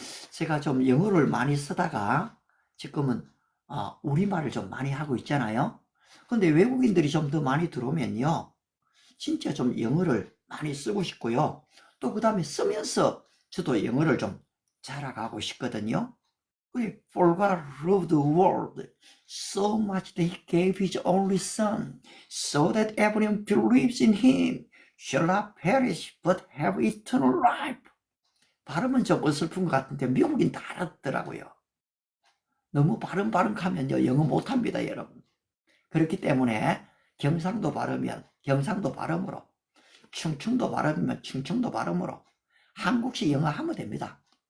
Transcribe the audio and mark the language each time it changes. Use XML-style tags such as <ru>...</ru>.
<ko>제가 좀 영어를 많이 쓰다가 지금은 우리말을 좀 많이 하고 있잖아요. 근데 외국인들이 좀 더 많이 들어오면요, 진짜 좀 영어를 많이 쓰고 싶고요. 또 그 다음에 쓰면서 저도 영어를 좀 잘해가고 싶거든요.</ko> <en>For God loved the world so much that he gave his only son, so that everyone believes in him shall not perish but have eternal life.</en> <ko>발음은 좀 어설픈 것 같은데 미국인 다 알았더라고요. 너무 발음하면요, 영어 못합니다, 여러분. 그렇기 때문에 경상도 발음이면 경상도 발음으로, 충청도 발음이면 충청도 발음으로 한국식 영어 하면 됩니다.</ko>